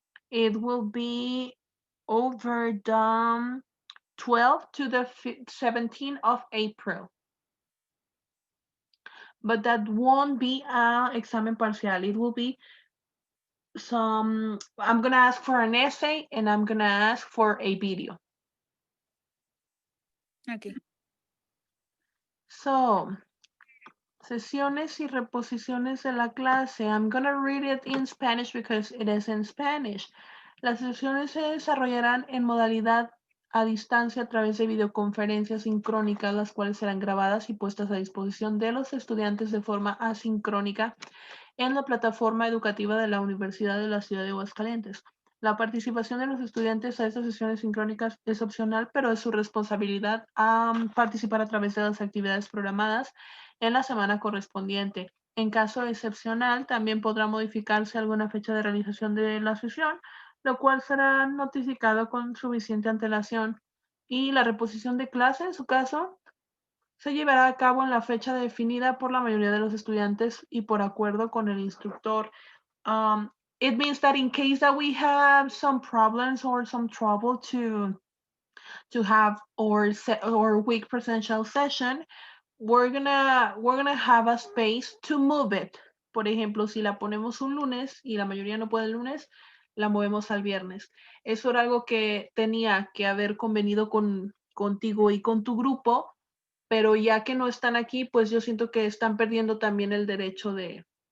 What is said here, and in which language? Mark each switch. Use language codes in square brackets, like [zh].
[en] It will be over the 12th to the 17th of April. But that won't be an [es] examen parcial. [en] It will be I'm going to ask for an essay and I'm going to ask for a video. Okay. [es] So, sesiones y reposiciones de la clase. [en] I'm going to read it in Spanish because it is in Spanish. [es] Las sesiones se desarrollarán en modalidad a distancia a través de videoconferencias sincrónicas, las cuales serán grabadas y puestas a disposición de los estudiantes de forma asincrónica en la plataforma educativa de la Universidad de la Ciudad de Aguascalientes. La participación de los estudiantes a estas sesiones sincrónicas es opcional, pero es su responsabilidad participar a través de las actividades programadas en la semana correspondiente. En caso excepcional, también podrá modificarse alguna fecha de realización de la sesión, lo cual será notificado con suficiente antelación. Y la reposición de clase, en su caso, se llevará a cabo en la fecha definida por la mayoría de los estudiantes y por acuerdo con el instructor. [en] It means that in case that we have some problems or some trouble to have our week presential session, we're gonna have a space to move it. [es] Por ejemplo, si la ponemos un lunes y la mayoría no puede el lunes, la movemos al viernes. Eso era algo que tenía que haber convenido contigo y con tu grupo, pero ya que no están aquí, pues yo siento que están perdiendo también el derecho de...